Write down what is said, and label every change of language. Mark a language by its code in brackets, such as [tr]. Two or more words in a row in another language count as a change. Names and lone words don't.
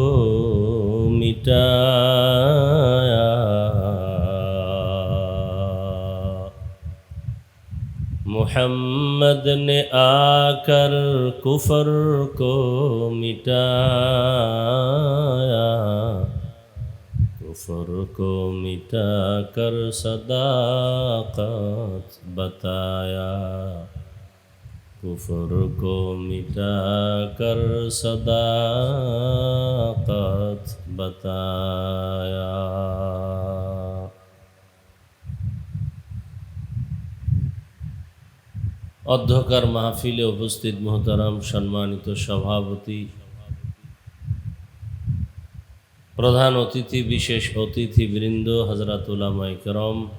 [ur] مٹایا، محمد نے آ کر کفر کو مٹایا، کفر کو مٹا کر صداقت بتایا، کفر کو مٹا کر صداقت بتایا. [bn] অধ্যকার মাহফিলে উপস্থিত মোহতারাম সম্মানিত সভাপতি, প্রধান অতিথি, বিশেষ অতিথিবৃন্দ, হযরত উলামায়ে কেরাম,